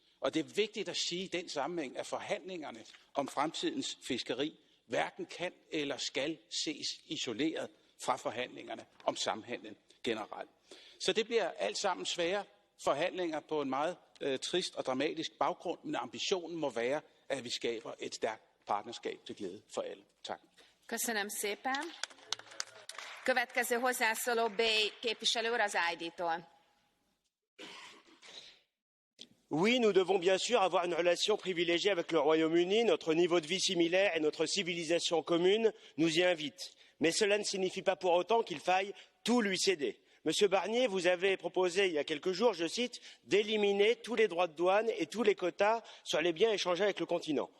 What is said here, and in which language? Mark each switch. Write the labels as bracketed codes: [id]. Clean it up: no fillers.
[da] Og det er vigtigt at sige i den sammenhæng, at forhandlingerne om fremtidens fiskeri hverken kan eller skal ses isoleret fra forhandlingerne om samhandlen generelt. Så det bliver alt sammen svære forhandlinger på en meget trist og dramatisk baggrund, men ambitionen må være, at vi skaber et stærkt partnerskab til glæde for alle. Tak. [hu] Köszönöm szépen. Következő hozzászóló Bay képviselő úr az ID-tól. [fr] Oui, nous devons bien sûr avoir une relation privilégiée avec le Royaume-Uni. Notre niveau de vie similaire et notre civilisation commune nous y invitent. Mais cela ne signifie pas pour autant qu'il faille tout lui céder. Monsieur Barnier, vous avez proposé il y a quelques jours, je cite, d'éliminer tous les droits de douane et tous les quotas sur les biens échangés avec le continent.